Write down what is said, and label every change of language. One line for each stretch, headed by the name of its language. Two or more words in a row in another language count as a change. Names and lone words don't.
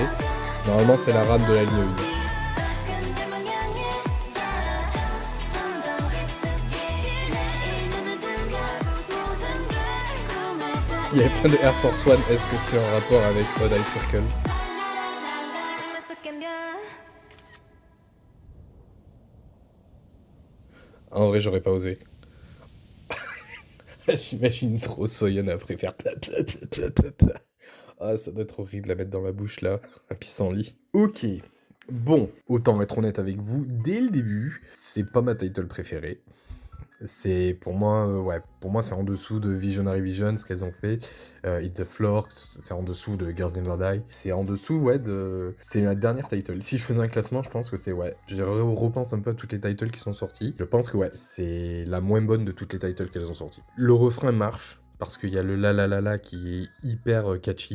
French: Normalement, c'est la rame de la ligne 1. Il y avait plein de Air Force One. Est-ce que c'est en rapport avec Odd Eye Circle? En vrai, j'aurais pas osé. J'imagine trop Soyeon après faire pla pla pla pla pla pla. Ah, ça doit être horrible à mettre dans la bouche là, un pissenlit. Ok, bon, autant être honnête avec vous, dès le début, c'est pas ma title préférée. C'est pour moi, ouais, pour moi c'est en dessous de Visionary Vision, ce qu'elles ont fait. Hit the Floor, c'est en dessous de Girls Never Die. C'est en dessous, ouais, de. C'est la dernière title. Si je faisais un classement, je pense que c'est, ouais. Je repense un peu à toutes les titles qui sont sorties. Je pense que, ouais, c'est la moins bonne de toutes les titles qu'elles ont sorties. Le refrain marche. Parce qu'il y a le la la la la qui est hyper catchy.